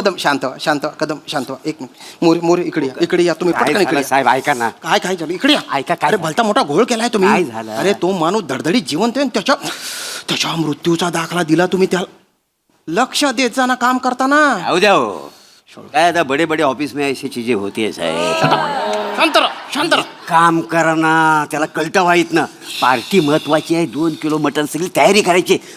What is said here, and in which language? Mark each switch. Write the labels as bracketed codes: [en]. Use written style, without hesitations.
[mr] कदम, शांत व्हा. कदम शांत व्हा. 1 मिनिट. मोरे इकडे या. तुम्ही काय पटकन इकडे झालं या. साहेब, ऐका ना. काय झालं? इकडे या. ऐका, काय अरे भलता मोठा घोळ केलाय तुम्ही. काय झालं? अरे तो माणूस धडधडीत जिवंत आहे आणि त्याच्या मृत्यूचा दाखला दिला तुम्ही. त्याला लक्ष देत जा ना काम करताना. जाऊ द्या हो. काय आता [hi] बडे बडे ऑफिस में ऐसी चीजें होती है साहेब. [mr] शांत राहा. काम करा ना, त्याला कळतं वाईत ना. पार्टी महत्वाची आहे. 2 किलो मटण, सगळी तयारी करायची.